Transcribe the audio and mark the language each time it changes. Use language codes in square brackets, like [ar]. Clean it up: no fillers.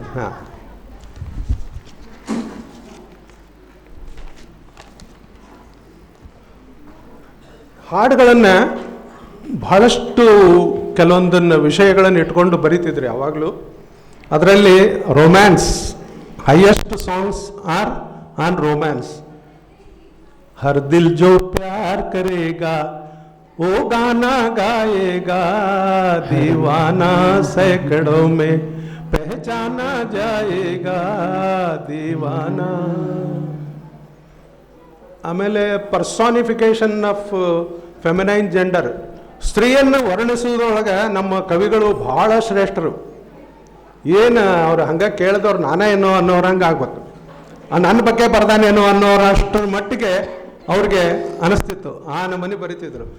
[kn] ಹಾಂ, ಹಾಡುಗಳನ್ನು ಬಹಳಷ್ಟು ಕೆಲವೊಂದನ್ನು ವಿಷಯಗಳನ್ನು ಇಟ್ಕೊಂಡು ಬರೀತಿದ್ರಿ ಯಾವಾಗಲೂ. ಅದರಲ್ಲಿ romance, [en] Highest songs are on romance. [hi] हर दिल जो प्यार करेगा वो गाना गाएगा, दीवाना सैकड़ों में पहचाना जाएगा दीवाना. [kn] ಆಮೇಲೆ [en] personification of feminine gender, [kn] ಸ್ತ್ರೀಯನ್ನು ವರ್ಣಿಸೋದ್ರೊಳಗೆ ನಮ್ಮ ಕವಿಗಳು ಭಾಳ ಶ್ರೇಷ್ಠರು. ಏನು ಅವ್ರು ಹಂಗೆ ಕೇಳಿದವ್ರು ನಾನೇ ಏನೋ ಅನ್ನೋರಂಗೆ ಆಗ್ಬೇಕು, ನನ್ನ ಬಗ್ಗೆ ಬರ್ದಾನೇನೋ ಅನ್ನೋರಷ್ಟರ ಮಟ್ಟಿಗೆ ಅವ್ರಿಗೆ ಅನಿಸ್ತಿತ್ತು. ಆ ನಮ್ಮನೆ ಬರೀತಿದ್ರು.